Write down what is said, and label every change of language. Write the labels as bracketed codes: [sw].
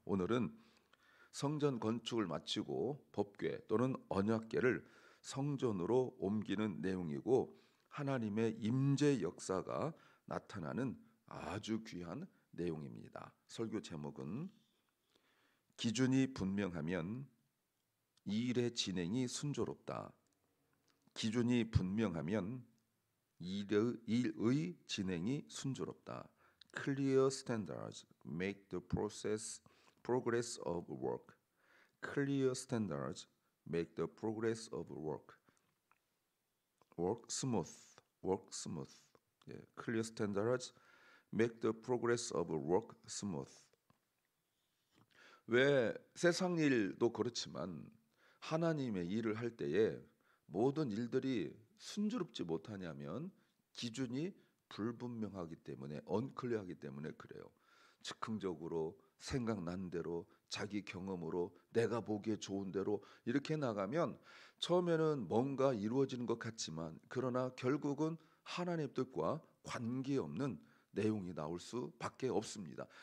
[ko] 오늘은 성전 건축을 마치고 법궤 또는 언약궤를 성전으로 옮기는 내용이고 하나님의 임재 역사가 나타나는 아주 귀한 내용입니다. 설교 제목은 기준이 분명하면 이 일의 진행이 순조롭다. 기준이 분명하면 일의 진행이 순조롭다. [en] Clear standards make the progress of work. Clear standards make the progress of work. Work smooth. Work smooth. 예, Clear standards make the progress of work smooth. [ko] 왜 세상 일도 그렇지만 하나님의 일을 할 때에 모든 일들이 순조롭지 못하냐면 기준이 불분명하기 때문에, 언클리어하기 때문에 그래요. 즉흥적으로 생각난 대로 자기 경험으로 내가 보기에 좋은 대로 이렇게 나가면 처음에는 뭔가 이루어지는 것 같지만 그러나 결국은 하나님 뜻과 관계없는 내용이 나올 수밖에 없습니다.